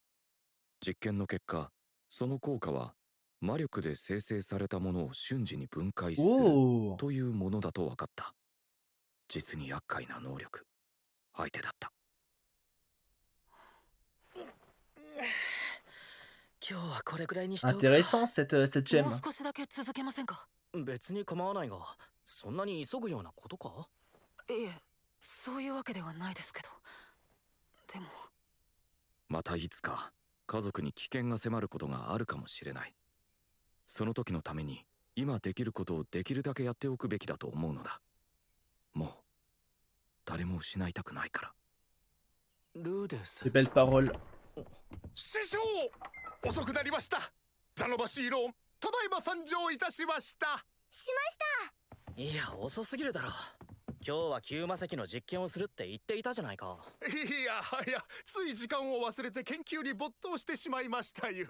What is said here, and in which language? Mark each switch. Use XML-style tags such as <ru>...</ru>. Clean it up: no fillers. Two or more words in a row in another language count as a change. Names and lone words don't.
<ja>実験の結果、その効果は魔力で生成されたものを瞬時に分解する</ja> <fr>Oh.</fr> <ja>というものだと分かった。実に厄介な能力。相手だった。今日はこれくらいにしておくか。</ja> <fr>Intéressant, cette gemme.</fr> <ja>もう少しだけ続けませんか？別に構わないが、そんなに急ぐようなことか？いえ、そういうわけではないですけど。でもまたいつか家族に危険が迫ることがあるかもしれない。その時のために今できることをできるだけやっておくべきだと思うのだ。もう誰も失いたくないから。ルーデス。</ja> <fr>Les belles paroles.</fr> <ja>師匠、遅くなりました。ザノバシーロン、ただいま参上いたしました。いや、遅すぎるだろ。今日は旧魔石の実験をするって言っていたじゃないか。いや、つい時間を忘れて研究に没頭してしまいましたゆえ。</ja>